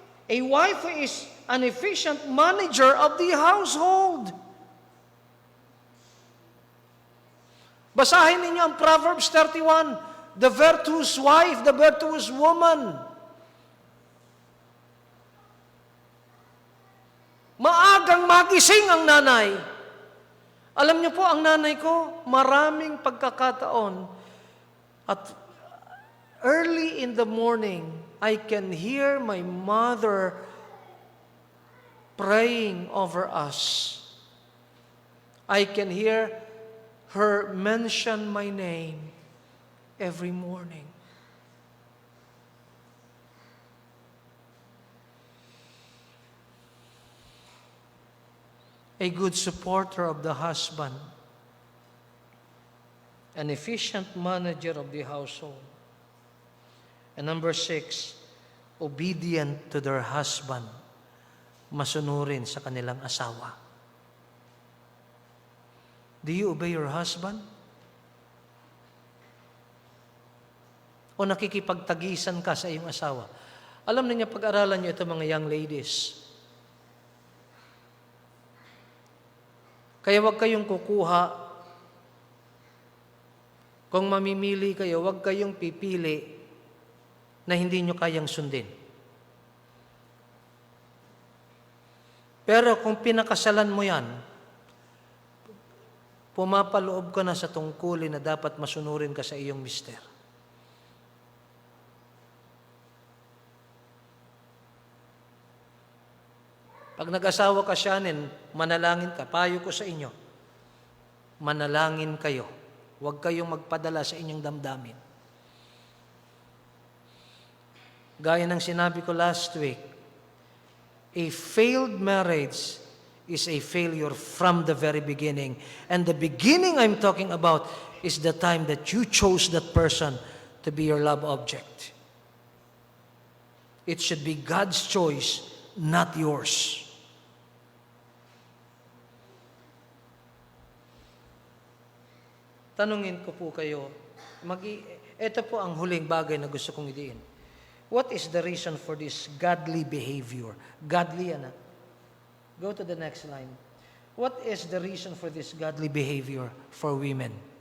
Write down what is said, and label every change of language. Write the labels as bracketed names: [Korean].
[English] A wife is an efficient manager of the household. [Filipino] Basahin ninyo ang [English] Proverbs 31, the virtuous wife, the virtuous woman. [Filipino] Maagang magising ang nanay. Alam niyo po, ang nanay ko, maraming pagkakataon at [English] early in the morning, I can hear my mother praying over us. I can hear her mention my name every morning. A good supporter of the husband, an efficient manager of the household. And number 6, obedient to their husband, [Filipino] masunurin sa kanilang asawa. [English] Do you obey your husband? [Filipino] O nakikipagtagisan ka sa iyong asawa? Alam niyo, pag-aralan niyo ito mga [English] young ladies. [Filipino] Kaya huwag kayong kukuha. Kung mamimili kayo, huwag kayong pipili na hindi nyo kayang sundin. Pero kung pinakasalan mo yan, pumapaloob ka na sa tungkulin na dapat masunurin ka sa iyong mister. Pag nag-asawa ka siyanin, manalangin ka. Payo ko sa inyo, manalangin kayo. Huwag kayong magpadala sa inyong damdamin. Gaya ng sinabi ko [English] last week, a failed marriage is a failure from the very beginning. And the beginning I'm talking about is the time that you chose that person to be your love object. It should be God's choice, not yours. [Filipino] Tanungin ko po kayo, ito po ang huling bagay na gusto kong idiin. [English] What is the reason for this godly behavior? Godly, ano? Go to the next line. What is the reason for this godly behavior for women?